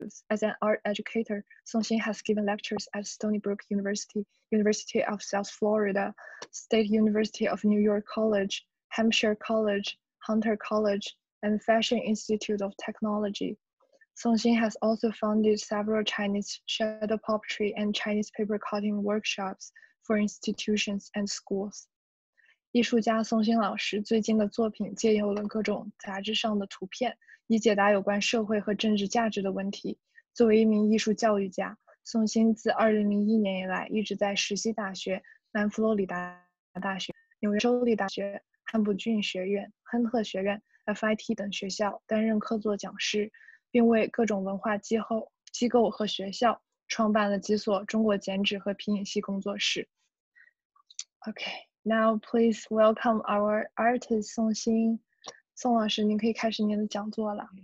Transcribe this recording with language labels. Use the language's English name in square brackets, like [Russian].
[English] As an art educator, Song Xin has given lectures at Stony Brook University, University of South Florida, State University of New York College, Hampshire College, Hunter College, and Fashion Institute of Technology. Song Xin has also founded several Chinese shadow puppetry and Chinese paper cutting workshops for institutions and schools. [Chinese] 艺术家宋鑫老师最近的作品借用了各种杂志上的图片，以解答有关社会和政治价值的问题。作为一名艺术教育家，宋鑫自2001年以来一直在石溪大学、南佛罗里达大学、纽约州立大学、汉普郡学院、亨特学院、FIT 等学校担任客座讲师，并为各种文化机构和学校创办了几所中国剪纸和皮影戏工作室。 [English] Okay, now please welcome our artist Song Xin. [Chinese] 宋老师，您可以开始您的讲座了。